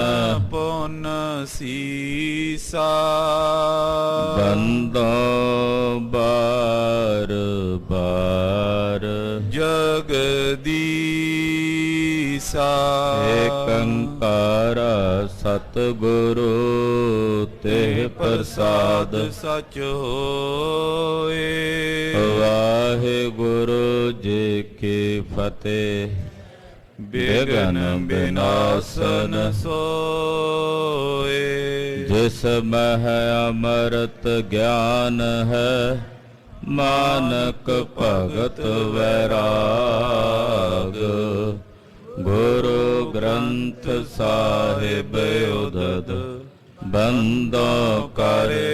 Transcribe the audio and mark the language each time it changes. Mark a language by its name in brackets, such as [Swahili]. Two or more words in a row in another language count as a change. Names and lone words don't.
[Punjabi] ਪੁਨ ਸੀਸਾ ਬੰਦੋ ਬਾਰ ਬਾਰ जगदीसा ਏਕੰਕਾਰ ਸਤਗੁਰੂ ਤੇ ਪ੍ਰਸਾਦ ਸਚ ਹੋਏ ਵਾਹਿਗੁਰੂ ਜੀ ਕੀ ਫਤੇਹ ਬਿਘਨ ਵਿਨਾਸ਼ਨ ਸੋਏ ਜਿਸ ਮਹ ਅੰਮ੍ਰਿਤ ਗਿਆਨ ਹੈ ਮਾਨਕ ਭਗਤ ਵੈਰਾਗ ਗੁਰੂ ਗ੍ਰੰਥ ਸਾਹਿਬ ਉਦਦ ਬੰਦੋਂ ਕਰ